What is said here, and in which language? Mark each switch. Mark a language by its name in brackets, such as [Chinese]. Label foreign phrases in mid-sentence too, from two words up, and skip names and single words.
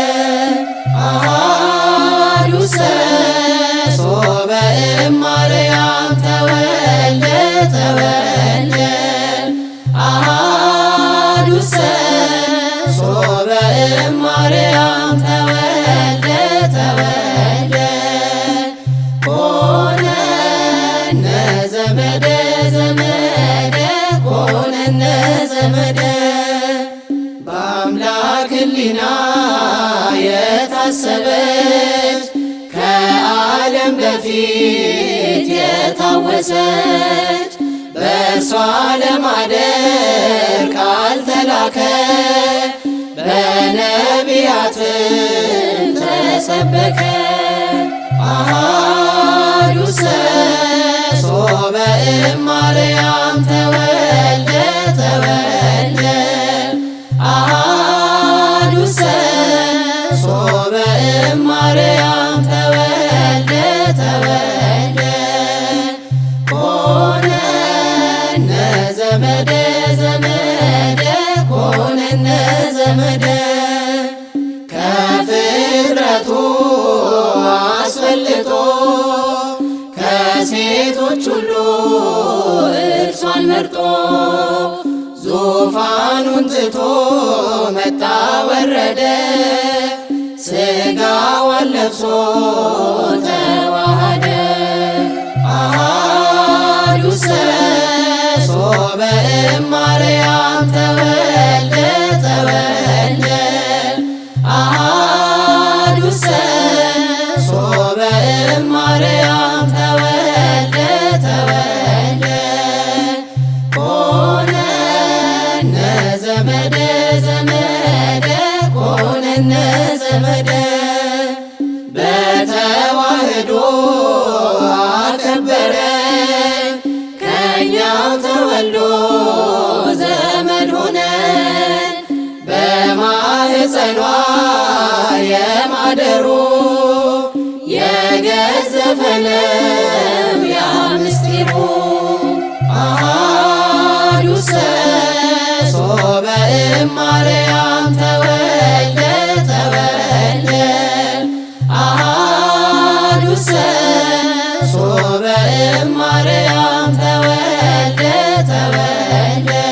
[Geez] አሃዱ ሶበ እማርያም ተወልደ ተወልደ አሃዱ ሶበ እማርያም ተወልደ ተወልደ ኮነነ ዘመደ ዘመደ ኮነነ ዘመደ [Amharic] በአምላክ ሕሊና የታሰበች ከዓለም በፊት የታወሰች በእርሷ ለማደር ቃል ተላከ በነቢያትም ተሰበከ [Geez] አሃዱ ሶበ እማርያም ተወልደ ተወልደ አሃዱ ሶበ እማርያም ተወልደ ተወልደ ኮነነ ዘመደ ዘመደ ኮነነ ዘመደ ከፍጥረቱ [Amharic] አንስቶ ከሴቶች ሁሉ እርሷን መርጦ ዙፋኑን ትቶ መጣ ወረደ ሥጋዋን ለብሶ ተዋሃደ። [Geez] አሐዱሰ ሶበ እማርያም ተወልደ ተወልደ አሐዱሰ ሶበ እማርያም ተወልደ ተወልደ ኮነነ ዘመደ ዘመደ ኮነነ ዘመደ [Amharic] በተዋህዶ አከበረን ከእኛው ተወልዶ ዘመድ ሆነን በማህፀኗ የማደሩ የገዘፈ ነው ያ ምስጢሩ። [Geez] አሐዱሰ ሶበ እማርያም ተወልደ ተወልደ አሐዱሰ ሶበ እማርያም ተወልደ ተወልደ